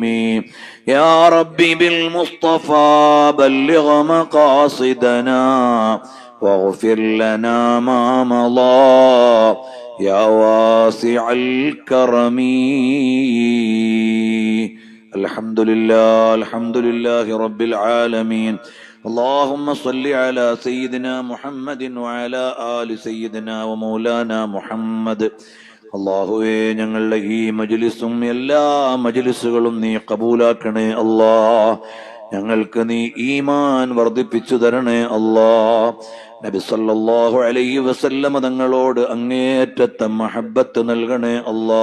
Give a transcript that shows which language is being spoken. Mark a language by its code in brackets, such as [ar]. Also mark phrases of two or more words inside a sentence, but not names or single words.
[ar] يا ربي بالمصطفى بلغ مقاصدنا واغفر لنا ما مضى يا واسع الكرم. الحمد لله رب العالمين. اللهم صل على سيدنا محمد وعلى آل سيدنا ومولانا محمد. [ml] അല്ലാഹുവേ ഞങ്ങളുടെ ഈ മജ്ലിസും എല്ലാ മജ്ലിസുകളും നീ കബൂലാക്കണേ അല്ലാ. ഞങ്ങൾക്ക് നീ ഈമാൻ വർദ്ധിപ്പിച്ചു തരണേ അല്ലാ. നബി [ar] صلى الله عليه وسلم [ml] തങ്ങളോട് അങ്ങേയറ്റത്തെ മഹബ്ബത്ത് നൽകണേ അല്ലാ.